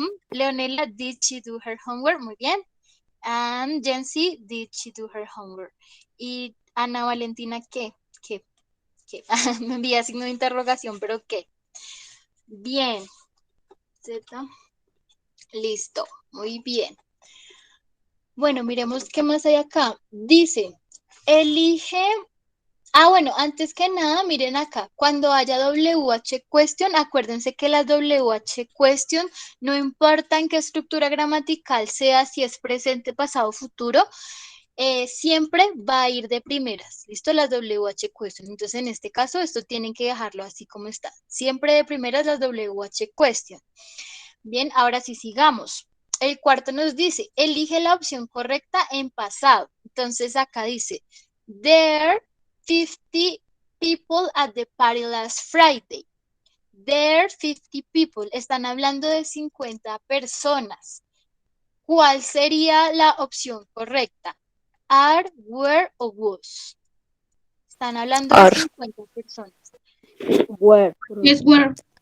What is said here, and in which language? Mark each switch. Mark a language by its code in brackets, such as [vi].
[en] Leonela, did she do her homework? [es] Muy bien. [en] And Jency, did she do her homework? [es] Y Ana Valentina, ¿qué? Me envía signo de interrogación, pero ¿qué? Bien. Z. Listo. Muy bien. Bueno, miremos qué más hay acá. Dice, elige. Bueno, antes que nada, miren acá, cuando haya WH question, acuérdense que las WH question no importa en qué estructura gramatical sea, si es presente, pasado, futuro, siempre va a ir de primeras. ¿Listo? Las WH question. Entonces, en este caso, esto tienen que dejarlo así como está. Siempre de primeras las WH question. Bien, ahora sí sigamos. El cuarto nos dice, elige la opción correcta en pasado. [en] Entonces, acá dice, there 50 people at the party last Friday. There 50 people. [es] Están hablando de 50 personas. ¿Cuál sería la opción correcta? [en] Are, were [es] o [en] was. [es] Están hablando de [en] Are. [es] 50 personas. [en] Where, [es] Es where.